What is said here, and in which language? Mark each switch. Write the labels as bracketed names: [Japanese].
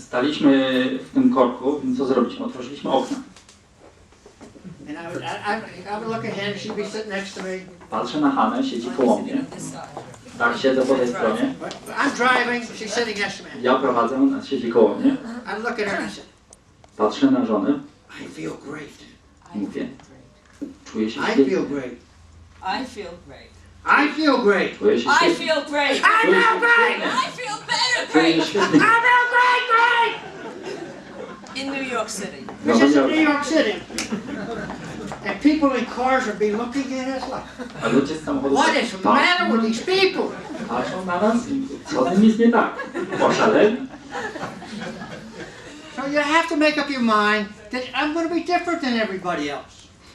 [Polish] Staliśmy w tym korku, więc co zrobiliśmy? Otworzyliśmy okna. [English] And I would look at Hannah, she'd be sitting next to me. [Polish] Patrzę na Hannę, siedzi koło mnie. Tak, siedzę po tej stronie. [English] I'm driving, she's sitting next to me. [Polish] Ja prowadzę, ona siedzi koło mnie. [English] I look at her and I said, [Polish] Patrzę na żonę. [English] I feel great. [Polish] Mówię, czuję się [English] I [Polish] świetnie. [English] feel great. I feel great. I feel great. [Polish] Czuję się [English] I [Polish] świetnie. [English] feel great. I feel great. I feel better [Polish] Czuję się [English] great. [Polish] świetnie. [English] I feel great. In New York City. This is in New York City. And people in cars will be looking at us like, [Polish] A ludzie z samochodu [English] what is the matter with these people? [Polish] patrzą na nas i co z tym jest nie tak? Oszaleli? [English] So you have to make up your mind that I'm going to be different than everybody else.